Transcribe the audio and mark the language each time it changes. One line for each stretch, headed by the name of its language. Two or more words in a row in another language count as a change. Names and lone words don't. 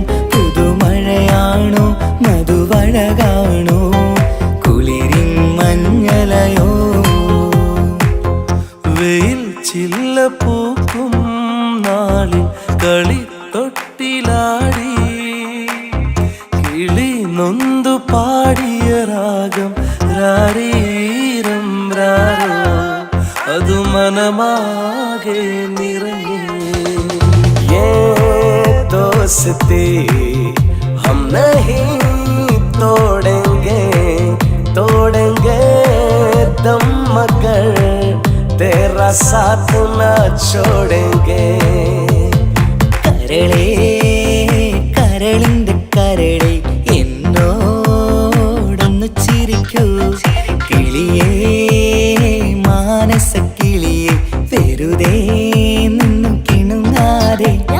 Malayalam: പുതുമഴയാണോ മധുവഴകാണോ കുളിരിൻ മഞ്ഞലയോ, വെയിൽ ചില്ല പൂക്കും നാളിൽ കളി തൊട്ടിലാടി, കിളി നൊന്തു പാടിയ രാഗം രാരീരം രാരോ, അതു മനമാകെ നിറഞ്ഞേ.
Hindi: दोस्ती हम नहीं तोड़ेंगे, तोड़ेंगे दम मगर तेरा साथ न छोड़ेंगे.
Malayalam: കരളേ കരളിന്റെ കരളെ എന്നോടൊന്ന് ചിരിക്കൂ, കിളിയേ മാനസ കിളിയെ വെറുതെ നിന്നും കിണുങ്ങാതെ.